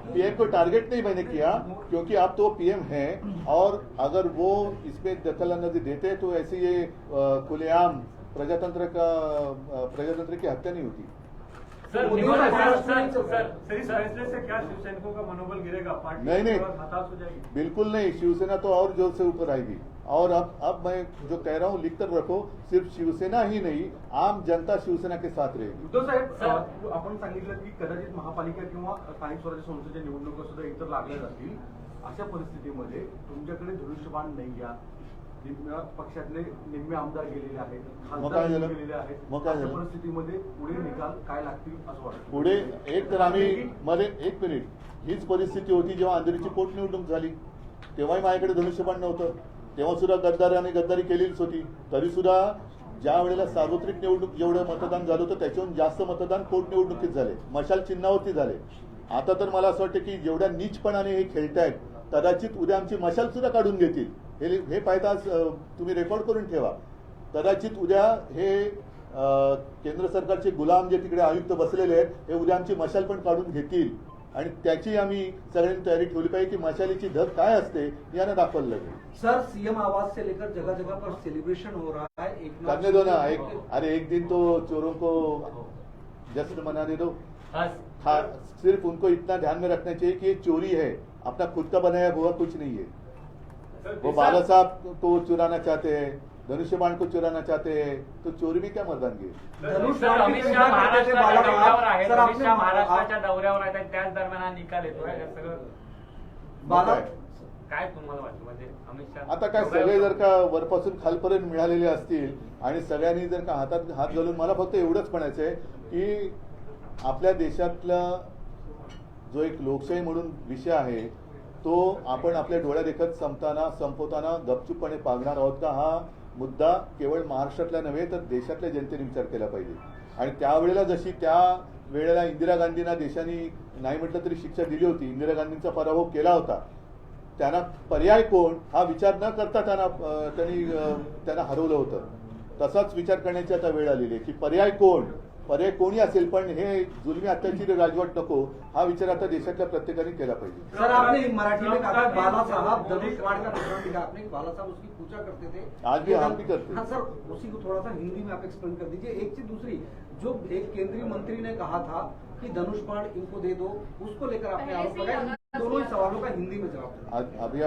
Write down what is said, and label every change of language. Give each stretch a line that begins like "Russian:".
Hindi: PM को target नहीं मैंने किया, क्योंकि आप तो पीएम हैं, और अगर वो इसमें दखल अंदाजी देते हैं तो ऐसे ये खुलेआम प्रजातंत्र की हत्या नहीं होती। सर, इस फैसले से क्या शिवसैनिकों का मनोबल गिरेगा? पार्टी नहीं, हताश हो जाएगी? बिल्कुल नहीं। शिवसेना तो और जोर से ऊपर आएगी। और अब मैं जो कह रहा हूँ लिख कर रखो, सिर्फ शिवसेना ही नहीं, आम जनता शिवसेना के साथ रहेगी।
Marathi: उद्धव साहेब, आपण सांगितलं की कदाचित महापालिका किंवा स्थानिक स्वराज्य संस्थेच्या निवडणुका सुद्धा इतर लागल्या जातील। अशा परिस्थितीमध्ये तुमच्याकडे धनुष्यबाण नाही या पक्षातले निम्मे आमदार गेलेले आहेत, खासदार गेलेले आहेत, अशा परिस्थितीमध्ये पुढे निकाल काय लागतील असं वाटतं? पुढे एक तर आम्ही एक मिनिट, हीच परिस्थिती होती जेव्हा अंधेरीची पोटनिवडणूक झाली, तेव्हाही माझ्याकडे धनुष्यबाण नव्हतं, तेव्हा सुद्धा गद्दारी केलेलीच होती। तरी सुद्धा ज्या वेळेला सार्वत्रिक निवडणूक जेवढं मतदान झालं होतं त्याच्याहून जास्त मतदान पोटनिवडणुकीत झाले, मशाल चिन्हावरती झाले। आता तर मला असं वाटतं की जेवढ्या नीचपणाने हे खेळतायत, कदाचित उद्या आमची मशाल सुद्धा काढून घेतील। हे पाहता तुम्ही रेकॉर्ड करून ठेवा। कदाचित उद्या हे केंद्र सरकारचे गुलाम जे तिकडे आयुक्त बसलेले आहेत, हे उद्या आमची मशाल पण काढून घेतील, आणि त्याची आम्ही सगळ्यांनी तयारी ठेवली पाहिजे की मशालीची धग काय असते यानं दाखवलं लागेल।
Hindi: सर, सीएम आवास से लेकर जगह जगह पर सेलिब्रेशन हो रहा है। करने दो ना, एक दिन तो चोरों को जश्न मनाने दो। सिर्फ उनको इतना ध्यान में रखना चाहिए कि ये चोरी है, अपना खुद का बनाया हुआ कुछ नहीं है। वो बाला साहब को चुराना चाहते हैं, धनुष्यबाण को चुराना चाहते हैं, तो चोरी भी क्या मर्दानगी।
Marathi: अमित शाह महाराष्ट्राच्या दौऱ्यावर आहेत, त्याच दरम्यान हा निकाल येतोय। हे सगळं काय तुम्हाला वाटतं? म्हणजे अमित शाह आता काय सगळे जर का वरपासून खालपर्यंत मिळालेले असतील आणि सगळ्यांनी जर का हातात हात घालून, मला फक्त एवढंच म्हणायचं आहे की आपल्या देशातला जो एक लोकशाही म्हणून विषय आहे तो आपण आपल्या डोळ्या देखत संपवताना गपचूपपणे पागणार आहोत का? हा मुद्दा केवळ महाराष्ट्रातला नव्हे तर देशातल्या जनतेने विचार केला पाहिजे. आणि त्यावेळेला जशी त्या वेळेला इंदिरा गांधींना देशाने नाही म्हटलं तरी शिक्षा दिली होती, इंदिरा गांधींचा पराभव केला होता, त्यांना पर्याय कोण हा विचार न करता त्यांना हरवलं होतं. तसाच विचार करण्याची आता वेळ आलेली आहे की पर्याय कोणी असेल पण हे जुलमी अत्याचारी राजवट नको, हा विचार आता देशातल्या प्रत्येकाने केला पाहिजे.
Hindi: सर आपने मराठी में कहा बाला साहब धनुष बाण का प्रकरण दिखा आपने, बाला साहब उसकी पूजा करते थे, आज भी हम भी करते हैं. हाँ सर, उसी को थोड़ा सा हिंदी में आप एक्सप्लेन कर दीजिए. एक चीज दूसरी, जो एक केंद्रीय मंत्री ने कहा था कि धनुष बाण इनको दे दो, उसको लेकर आपने आरोप लगाया. इन दोनों ही सवालों का हिंदी में जवाब दीजिए.